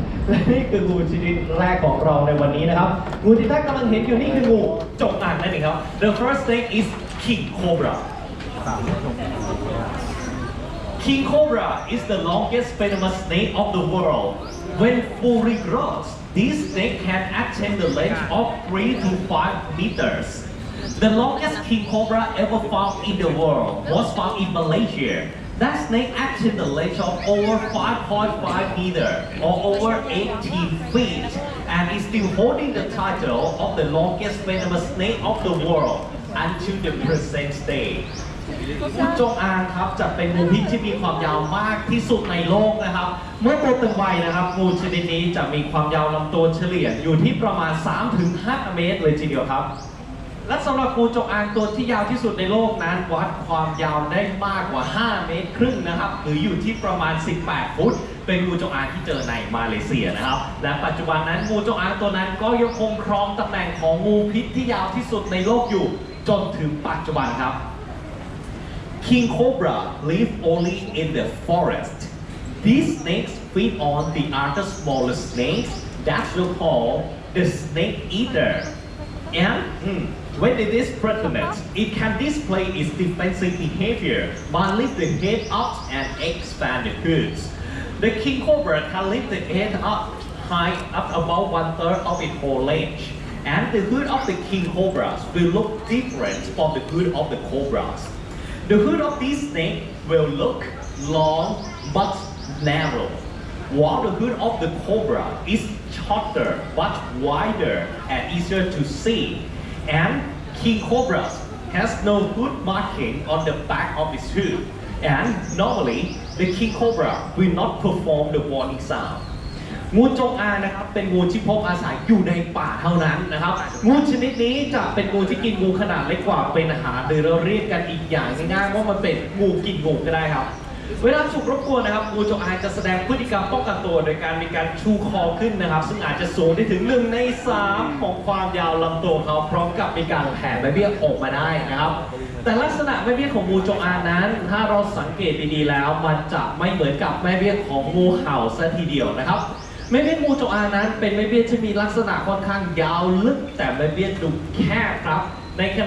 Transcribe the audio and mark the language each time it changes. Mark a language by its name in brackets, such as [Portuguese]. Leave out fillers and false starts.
[Thai] และนี่คืองูชนิดแรกของเราในวันนี้นะครับงูที่ท่านกำลังเห็นอยู่นี่คืองูจงอางนั่นเองครับ [English] The first snake is king cobra. King cobra is the longest venomous snake of the world. When fully grown, this snake can attain the length of 3 to 5 meters. The longest king cobra ever found in the world was found in Malaysia. That snake attained the length of over 5.5 meters or over 18 feet and is still holding the title of the longest venomous snake of the world until the present day. [Thai] งูจงอางครับจะเป็นงูพิษที่มีความยาวมากที่สุดในโลกนะครับเมื่อโตเต็มวัยนะครับงูชนิดนี้จะมีความยาวลำตัวเฉลี่ยอยู่ที่ประมาณ 3-5 เมตรเลยทีเดียวครับ และสำหรับงูจงอางตัวที่ยาวที่สุดในโลกนั้นวัดความยาวได้มากกว่า 5 เมตรครึ่งนะครับหรืออยู่ที่ประมาณ 18 ฟุตเป็นงูจงอางที่เจอในมาเลเซียนะครับและปัจจุบันนั้นงูจงอางตัวนั้นก็ยังคงครองตำแหน่งของงูพิษที่ยาวที่สุดในโลกอยู่จนถึงปัจจุบันครับ [English] King cobra live only in the forest. These snakes feed on the other smaller snakes that we call the snake eater. And when it is pregnant, it can display its defensive behavior by lifting the head up and expand the hoods. The king cobra can lift the head up high up about 1/3 of its whole length. And the hood of the king cobras will look different from the hood of the cobras. The hood of this snake will look long but narrow, while the hood of the cobra is shorter but wider and easier to see. And king cobra has no hood marking on the back of its hood. And normally, the king cobra will not perform the warning sound. [Thai] งูจงอางนะครับเป็นงูที่พบอาศัยอยู่ในป่าเท่านั้นนะครับงูชนิดนี้จะเป็นงูที่กินงูขนาดเล็กกว่าเป็นอาหารหรือเราเรียกกันอีกอย่างง่ายๆว่ามันเป็นงูกินงูก็ได้ครับ เวลาถูกรบกวนนะครับงูจงอางจะแสดงพฤติกรรมป้องกันตัวโดยการมีการชูคอขึ้นนะครับซึ่งอาจจะสูงได้ถึง1 ใน 3ของความยาวลำตัวเขาพร้อมกับมีการแผ่ใบเบี้ยออกมาได้นะครับแต่ลักษณะแม่เบี้ยของงูจงอางนั้นถ้าเราสังเกตดีๆแล้วมันจะไม่เหมือนกับแม่เบี้ยของงูเห่าซะทีเดียวนะครับแม่เบี้ยงูจงอางนั้นเป็นแม่เบี้ยที่มีลักษณะค่อนข้างยาวลึกแต่แม่เบี้ยดูแคบครับใน